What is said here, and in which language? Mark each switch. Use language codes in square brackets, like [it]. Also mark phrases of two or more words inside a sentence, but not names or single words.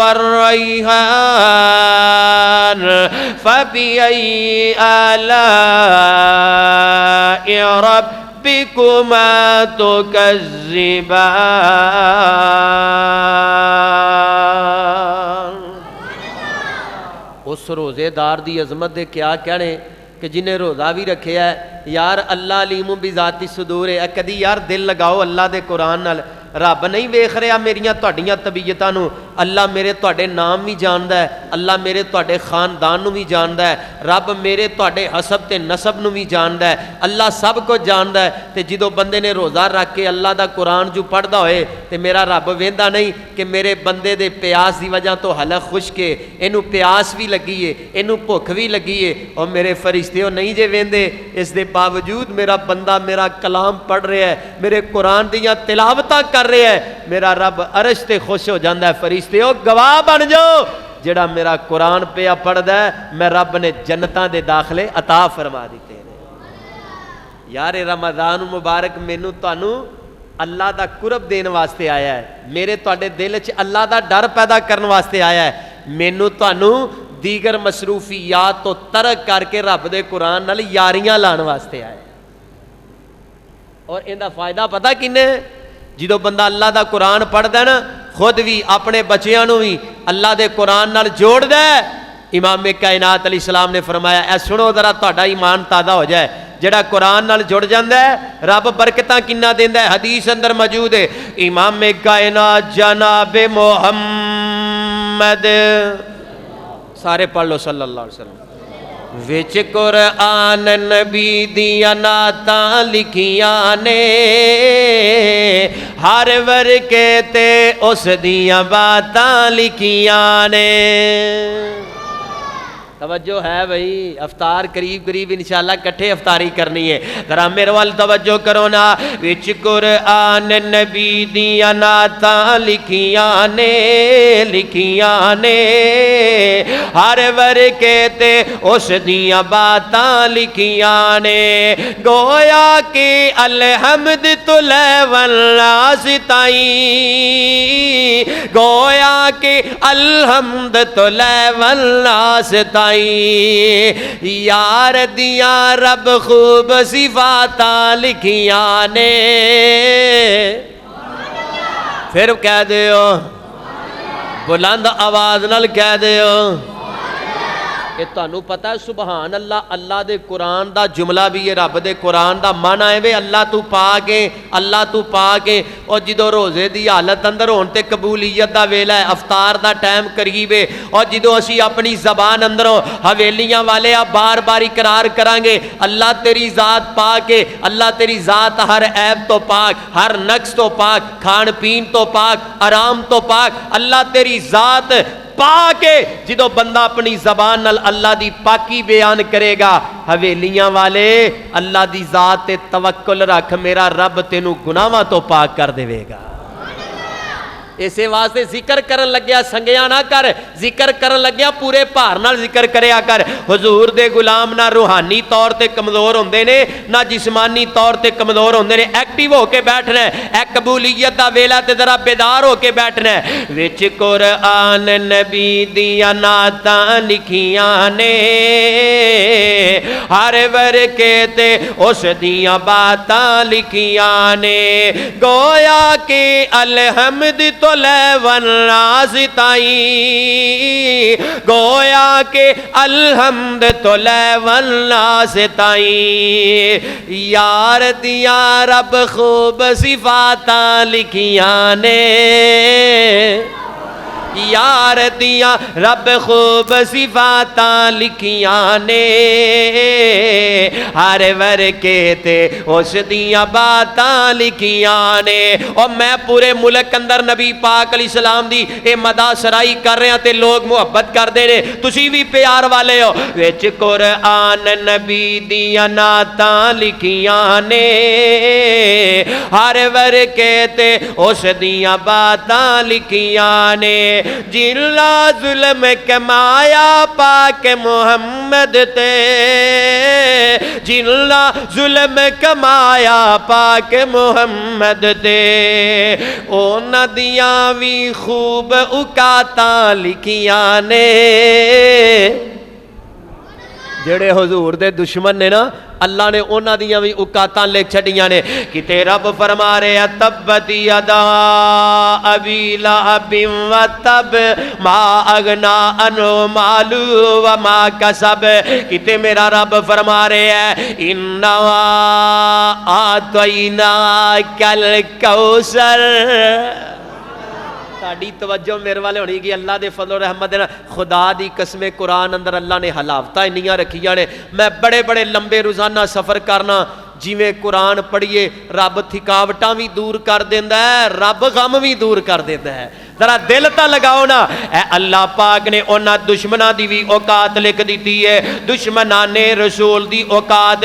[ar] والريحان فبأي آلاء ربكما تكذبان [pa] اس روزے دار دی عظمت دے کیا کہنے کہ جنہیں روزہ بھی رکھے ہے یار اللہ [ar] علیم بذات الصدور [pa] ہے کدی یار دل لگاؤ اللہ دے قرآن نال رب نہیں ویکھ رہا میریاں تہاڈیاں طبیعتاں نو اللہ میرے تہاڈے نام بھی جاندا ہے اللہ میرے تہاڈے خاندان نو بھی جاندا ہے رب میرے تہاڈے حسب تے نسب نو بھی جاندا ہے اللہ سب کو جاندا ہے تے جدوں بندے نے روزہ رکھ کے اللہ دا قرآن جو پڑھدا ہوئے تے میرا رب ویندا نہیں کہ میرے بندے دے پیاس دی وجہ تو حلق خشک ہے اینو پیاس بھی لگی ہے اینو بھوک بھی لگی ہے اور میرے فرشتےو نہیں جے ویندے اس دے باوجود میرا بندہ میرا کلام پڑھ رہا ہے میرے قرآن دیاں تلاوتاں کر رہے ہیں میرا رب عرش تے خوش ہو جاندہ ہے فرشتےو گواہ بن جاؤ جڑا میرا قرآن پہ پڑھدا ہے میں رب نے جنتاں دے داخلے عطا فرما دیتے ہیں یار رمضان مبارک مینوں تانوں اللہ دا قرب دین واسطے آیا ہے میرے تواڈے دل وچ اللہ دا ڈر پیدا کرن واسطے آیا ہے مینوں تانوں دیگر مصروفیات تو ترک کر کے رب دے قرآن نال یاریاں لان واسطے آیا ہے اور ایندا فائدہ پتہ کنے جدو بندہ اللہ دا قرآن پڑھدا ہے نا خود بھی اپنے بچیاں نو بھی اللہ دے قرآن نال جوڑ دے امام کائنات [ar] علیہ السلام [pa] نے فرمایا اے سنو ذرا تہاڈا ایمان تازہ ہو جائے جڑا قرآن نال جڑ جاندا ہے رب برکتاں کنا دیندا ہے حدیث اندر موجود ہے امام کائنات جناب محمد سارے پڑھ لو [ar] صلی اللہ علیہ وسلم [pa] وچ قرآن نبی دیاں نعتاں لکھیاں نے ہر ورقے تے اس دیاں باتاں لکھیاں نے توجہ ہے بھائی، افطار قریب قریب [ar] انشاءاللہ [pa] کٹھے افطاری کرنی ہے، ذرا میرے وال توجہ کرو نا۔ وچ قرآن نبی دیاں نعتاں لکھیاں نے ہر ورکے تے اس دیاں باتاں لکھیاں نے، گویا کہ الحمد تو والناس تائیں، گویا کہ الحمد تو والناس تائیں، یار دیاں رب خوب صفاتاں لکھیاں نے۔ پھر کہہ دیو، بلند آواز نال کہہ دیو کہ تانوں پتہ ہے [ar] سبحان اللہ، [pa] اللہ دے قرآن دا جملہ بھی ہے، رب دے قرآن دا معنی ہے وے اللہ تو پاک ہے، اللہ تو پاک ہے۔ اور جدو روزے دی حالت اندر ہون تے قبولیت دا ویلا ہے، افطار دا ٹائم قریب ہے، اور جدو اسی اپنی زبان اندروں حویلیاں والے بار بار اقرار کران گے اللہ تیری ذات پاک ہے، اللہ تیری ذات ہر عیب تو پاک، ہر نقص تو پاک، کھان پین تو پاک، آرام تو پاک، اللہ تیری ذات پاک ہے۔ جدو بندہ اپنی زبان نال اللہ دی پاکی بیان کرے گا، حویلیاں والے اللہ دی ذات تے توکل رکھ، میرا رب تینوں گناہاں تو پاک کر دے گا۔ اسے واسطے ذکر کرن لگیا سنگیا نہ کر، ذکر کرن لگیا پورے بھار نال ذکر کریا کر۔ حضور دے غلام نہ روحانی طور تے کمزور ہوندے نے، نہ جسمانی طور تے کمزور ہوندے نے، ایکٹیو ہو کے بیٹھنا ہے، اے قبولیت دا ویلا تے ذرا بیدار ہو کے بیٹھنا ہے۔ وچ قرآن نبی دیاں نعتاں لکھیاں نے ہر ورکے تے اس دیاں باتاں لکھیاں نے، گویا کہ الحمد تو والناس تائیں، گویا کہ الحمد تو والناس تائیں، یار دیاں رب خوب صفاتاں لکھیاں نے، یار دیاں رب خوب صفاتاں لکھیاں نے، ہر ورکے تے اس دیاں باتاں لکھیاں نے۔ اور میں پورے ملک اندر نبی پاک [ar] علیہ السلام [pa] دی اے مدح سرائی کر رہے ہیں تے لوگ محبت کر دے رہے، تسی بھی پیار والے ہو۔ وچ قرآن نبی دیاں نعتاں لکھیاں نے ہر ورکے تے اس دیاں باتاں لکھیاں نے، جنلا ظلم کمایا پاک محمد تے، جنلا ظلم کمایا پاک محمد تے، اونا دیاں بھی خوب اوقاتاں لکھیاں نے۔ جڑے حضور دے دشمن نے نا، اللہ نے اونا دیاں بھی اوقاتاں لکھ چھڑیاں نے۔ کتے رب فرما رہے ہیں [ar] تبت یدا ابی لہب و تب ما اغنا عنہ مالہ و ما کسب، [pa] کتے میرا رب فرما رہے ہیں [ar] انا اعطیناک الکوثر۔ [pa] ساڈی توجہ میرے والے ہونی کہ اللہ دے فضل و رحمت دے خدا دی قسم قرآن اندر اللہ نے حلاوتاں انیاں رکھیاں نے۔ میں بڑے بڑے لمبے روزانہ سفر کرنا، جویں قرآن پڑھیے رب تھکاوٹاں بھی دور کر دیندا ہے، رب غم بھی دور کر دیندا ہے۔ ذرا دل تا لگاؤ نا، اے اللہ پاک نے انہاں دشمناں دی بھی اوقات لکھ دیتی ہے، دشمنان رسول دی اوقات۔